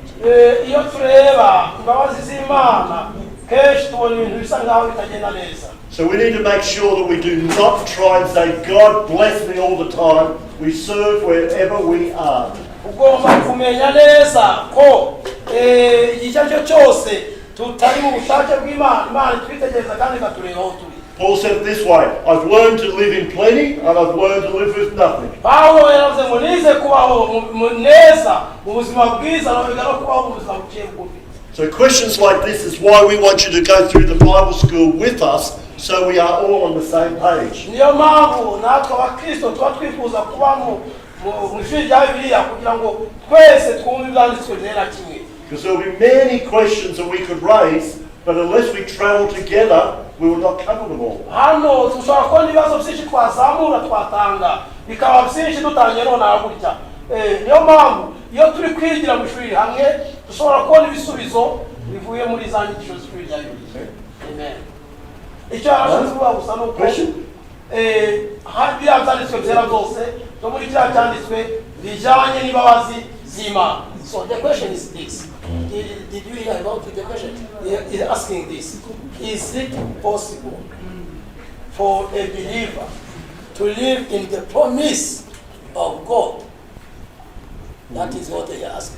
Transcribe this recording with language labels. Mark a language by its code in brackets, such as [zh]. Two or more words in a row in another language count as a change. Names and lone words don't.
[en] So we need to make sure that we do not try and say, God bless me all the time. We serve wherever we are. [rw] tutari mu bushake bw'Imana. Imana twitegereza kandi ikatureba aho turi. [en] Paul said it this way, I've learned to live in plenty and I've learned to live with nothing. [rw] Paulo yaravuze ngo nize kubaho neza mu buzima bwiza no kubaho mu buzima buciye bugufi. [en] So questions like this is why we want you to go through the Bible school with us, so we are all on the same page. [rw] Niyo mpamvu natwe abakristo tuba twifuza kuba mu ishuri rya Bibiliya kugira ngo twese twumve ibyanditswe byera kimwe. [en] Because there will be many questions that we could raise, but unless we travel together, we will not cover them all. [rw] Hano dushobora kubona ibibazo byinshi twazamura twatanga bikaba byinshi dutangiye nonaha gutya. Niyo mpamvu iyo turi kwigira mu ishuri hamwe dushobora kubona ibisubizo bivuye muri za nyigisho z'ishuri rya Bibiliya. Amen. Icyo yarashatse kuvuga gusa ni uko biriya byanditswe byera byose byo muri kiriya cyanditswe bijyanye n'imbabazi z'Imana. [en] So the question is this. Did you hear about the question? He is asking this. Is it possible for a believer to live in the promise of God? That is what he asked.